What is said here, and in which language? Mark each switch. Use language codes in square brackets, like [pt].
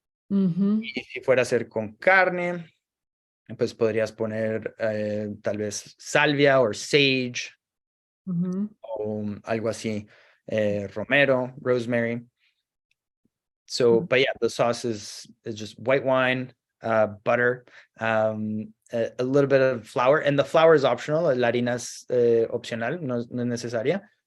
[es] Y si fuera a hacer con carne, pues podrías poner tal vez salvia o sage, o algo así, romero, rosemary. [en] So, but yeah, the sauce is just white wine, butter, a little bit of flour, and the flour is optional. [es] La harina es opcional, no es necesaria.